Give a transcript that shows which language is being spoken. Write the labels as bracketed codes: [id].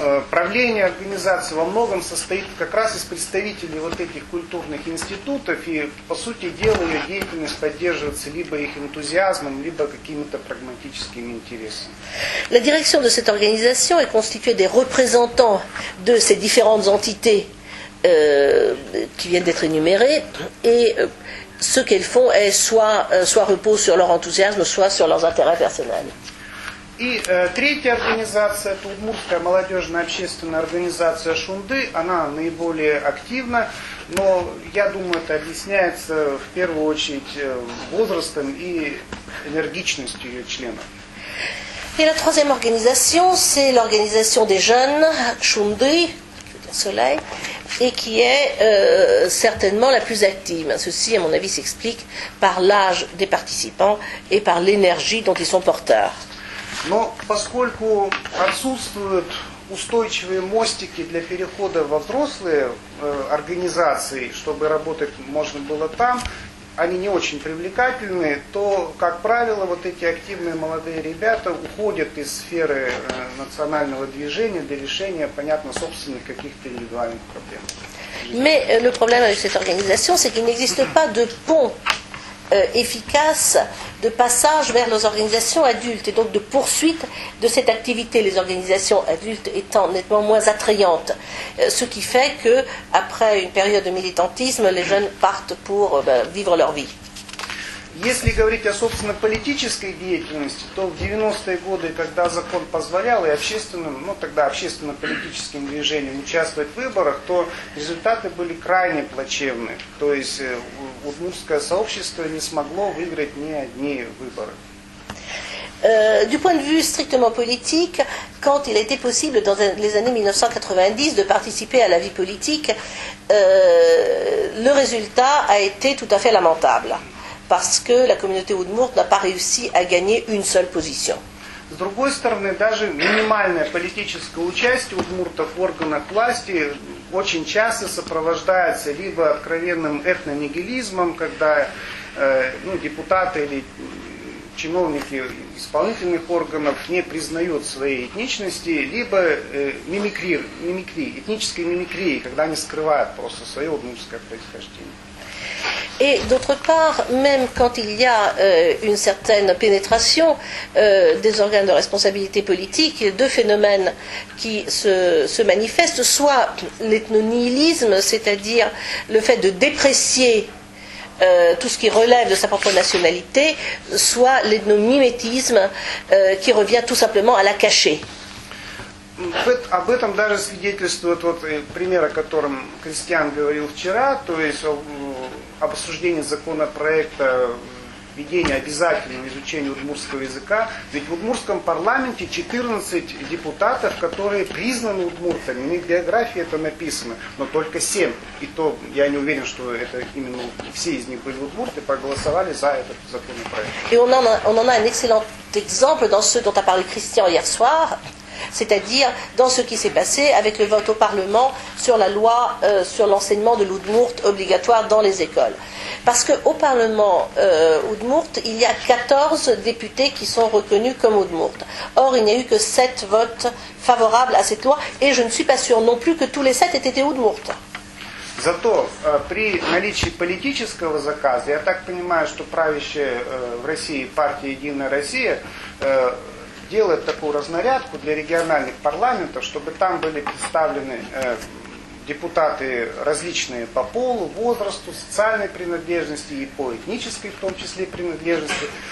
[ru] Правление организации во многом состоит как раз из представителей вот этих культурных институтов, и, по сути dела, ее деятельность поддерживается либо их энтузиазмом, либо какими-то прагматическими интересами. [fr] La direction de cette organisation est constituée des représentants de ces différentes entités qui viennent d'être énumérées, et ce qu'elles font est soit repose sur leur enthousiasme, soit sur leurs intérêts personnels. [ru] И третья организация, это Удмуртская молодежная общественная организация Шунды, она наиболее активна, но я думаю, это объясняется в первую очередь возрастом и энергичностью ее членов. [fr] Et la troisième organisation, c'est l'organisation des jeunes, Shundi, Soleil, et qui est certainement la plus active. Ceci, à mon avis, s'explique par l'âge des participants et par l'énergie dont ils sont porteurs. [ru] Но поскольку отсутствуют устойчивые мостики для перехода во взрослые организации, чтобы работать можно было там, они не очень привлекательны, то, как правило, вот эти активные молодые ребята уходят из сферы национального движения для решения, понятно, собственных каких-то индивидуальных проблем. [fr] Mais le problème avec cette organisation, c'est qu'il n'existe pas de pont efficace de passage vers les organisations adultes et donc de poursuite de cette activité, les organisations adultes étant nettement moins attrayantes, ce qui fait que après une période de militantisme, les jeunes partent pour vivre leur vie. [ru] Если говорить о собственно политической деятельности, то в 90-е годы, когда закон позволял и общественным, тогда общественно-политическим движениям участвовать в выборах, то результаты были крайне плачевны. То есть удмуртское сообщество не смогло выиграть ни одни выборы. [fr] Du point de vue strictement politique, quand il a été possible dans les années 1990 de participer à la vie politique, le résultat a été tout à fait lamentable. Parce que la communauté Udmurt n'a pas réussi à gagner une seule position. [ru] С другой стороны, даже минимальное политическое участие удмуртов в органах власти очень часто сопровождается либо откровенным этнонигилизмом, когда депутаты или чиновники исполнительных органов не признают своей этничности, либо этнической мимикрией, когда они скрывают просто свое удмуртское происхождение. [fr] Et d'autre part, même quand il y a une certaine pénétration des organes de responsabilité politique, deux phénomènes qui se manifestent, soit l'ethnonihilisme, c'est-à-dire le fait de déprécier tout ce qui relève de sa propre nationalité, soit l'ethnomimétisme qui revient tout simplement à la cacher. [ru] Об этом даже свидетельствует пример, о котором Кристиан говорил вчера, то есть об обсуждении законопроекта введения обязательного изучения удмуртского языка. Ведь в удмуртском парламенте 14 депутатов, которые признаны удмуртами, у них в биографии это написано, но только 7. И то я не уверен, что это именно все из них были удмурты, проголосовали за этот законопроект. [fr] Et on en a un excellent exemple dans ce dont a parlé Christian hier soir. C'est-à-dire dans ce qui s'est passé avec le vote au Parlement sur la loi sur l'enseignement de l'Oudmourt obligatoire dans les écoles. Parce qu'au Parlement Oudmourt, il y a 14 députés qui sont reconnus comme Oudmourt. Or, il n'y a eu que 7 votes favorables à cette loi, et je ne suis pas sûre non plus que tous les 7 aient été Oudmourt. [ru] Зато при наличии политического заказа, я так понимаю, что правящая в России партия «Единая Россия» делает такую разнарядку для региональных парламентов, чтобы там были представлены депутаты различные по полу, возрасту, социальной принадлежности и по этнической, в том числе, принадлежности.